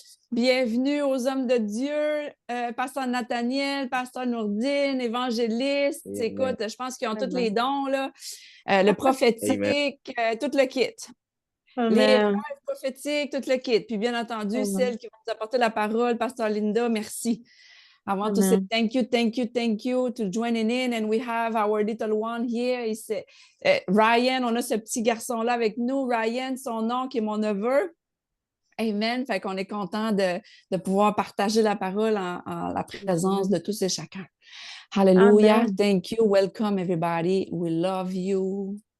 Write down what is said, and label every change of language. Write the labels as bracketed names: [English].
[French] Bienvenue aux hommes de Dieu, Pasteur Nathaniel, Pasteur Nourdine, évangéliste. Amen. Écoute, je pense qu'ils ont tous Amen. les dons, là. Le prophétique, tout le kit. Les Amen. rêves prophétiques, tout le kit. Puis bien entendu, Amen. celles qui vont nous apporter la parole, Pasteur Linda, merci. [English] I want to say Amen. thank you to joining in. And we have our little one here. [French] Ryan, on a ce petit garçon-là avec nous. Ryan, son nom qui est mon neveu. Amen. Fait qu'on est content de pouvoir partager la parole en la présence de tous et chacun. Hallelujah. Amen. [English] Thank you. Welcome everybody. We love you.